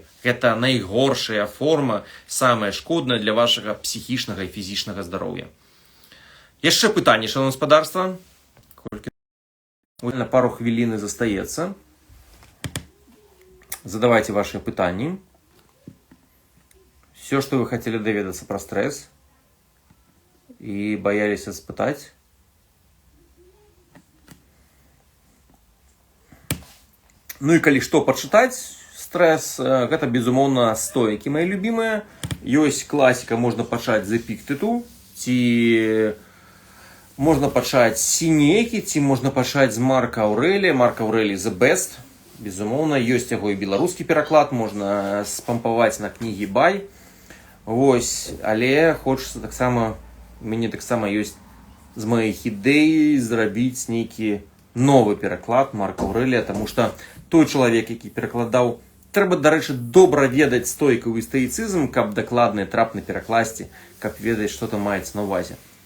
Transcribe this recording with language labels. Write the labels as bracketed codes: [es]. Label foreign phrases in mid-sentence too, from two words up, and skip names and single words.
[be] Гэта найгоршая форма, самая шкодная для вашага псіхічнага і фізічнага здароўя. Яшчэ пытанне, шаноўнае гаспадарства. На пару хвілін застаецца. [ru] Задавайте ваши пытанні. Все, что вы хотели даведацца про стресс и боялись спытаць. [be] Ну и калі што пачытаць, стресс, гэта, безумоўна, стоікі, [ru] мои любимые. [be] Ёсць класіка, можна пачаць з Эпіктэту, ці можна пачаць з Сінекі, ці можна пачаць з Марка Аўрэлія. Марк Аўрэлій [en] the best. [be] Безумоўна, ёсць яго і беларускі пераклад, можна спампаваць на кнігі Бай. Вось, але хочацца таксама, мяне таксама ёсць з маіх ідэй зрабіць нейкі новы пераклад Марка Аўрэлія, таму што той чалавек, які перакладаў, трэба, дарэчы, добра ведаць стойкавы стаіцызм, каб дакладна і трапна перакласці, каб ведаць, што там маецца на ўвазе.